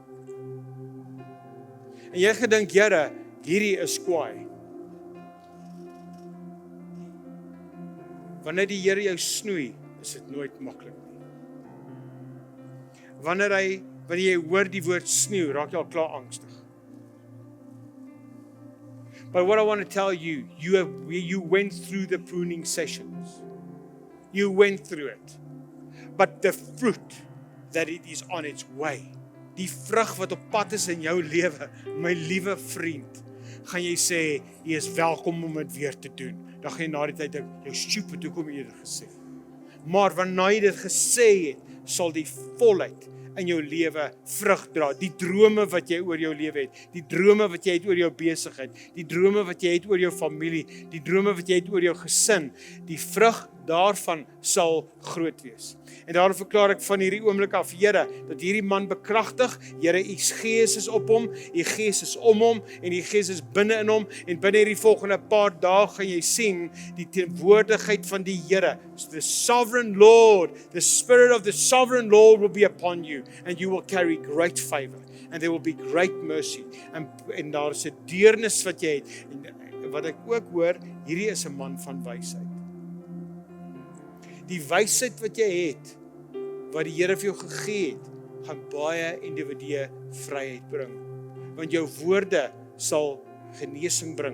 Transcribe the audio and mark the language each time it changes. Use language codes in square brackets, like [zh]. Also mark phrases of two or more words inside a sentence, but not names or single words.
[af] En jy gedink, Here, hierdie is kwaai. Wanneer die Here jou snoei, is dit nooit maklik nie. Wanneer jy hoor die woord snoei, raak jy al klaar angstig. [en] But what I want to tell you, you went through the pruning sessions. You went through it. But the fruit that it is on its way, [af] die vrug wat op pad is in jou lewe, my liewe vriend, gaan jy sê, jy is welkom om dit weer te doen. Dan gaan jy na die tyd dink, jou stupid, hoekom het jy dit gesê? Maar wanneer jy dit gesê het, sal die volheid in jou lewe vrug dra. Die drome wat jy oor jou lewe het, die drome wat jy het oor jou besigheid, die drome wat jy het oor jou familie, die drome wat jy het oor jou gesin, die vrug daarvan sal groot wees. En daarom verklaar ek van hierdie oomblik af, Here, dat hierdie man bekragtig, Here, U Gees is op hom, U Gees is om hom, en U Gees is binne in hom, en binne hierdie volgende paar dae gaan jy sien, die teenwoordigheid van die Here, [en] the sovereign Lord, the Spirit of the sovereign Lord will be upon you, and you will carry great favor, and there will be great mercy, [af] en daar is 'n deernis wat jy het, en wat ek ook hoor, hierdie is 'n man van wysheid. Die wysheid wat jy het, wat die Here vir jou gegee het, gaan baie individue vryheid bring. Want jou woorde sal genesing bring.